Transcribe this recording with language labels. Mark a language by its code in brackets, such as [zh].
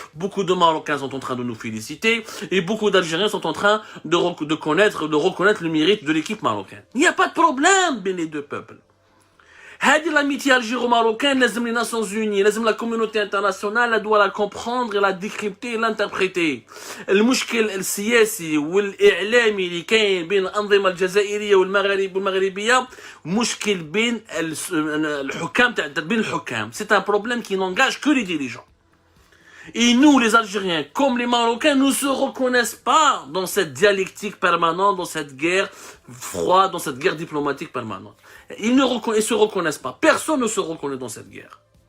[fr] Beaucoup de Marocains sont en train de nous féliciter et beaucoup d'Algériens sont en train de reconnaître le mérite de l'équipe marocaine. Il n'y a pas de problème bien les deux peuples. [ar] هذه [fr] l'amitié algéro-marocaine, [ar] لازم [fr] les Nations Unies, لازم la communauté internationale, elle doit la comprendre, la décrypter et l'interpréter. [ar] المشكل السياسي والإعلامي اللي كاين بين الأنظمة الجزائرية والمغربية مشكل بين الحكام بين الحكام. [fr] C'est un problème qui n'engage que les dirigeants. Et nous, les Algériens, comme les Marocains, ne se reconnaissent pas dans cette dialectique permanente, dans cette guerre froide, dans cette guerre diplomatique permanente. Ils ne se reconnaissent pas. Personne ne se reconnaît dans cette guerre.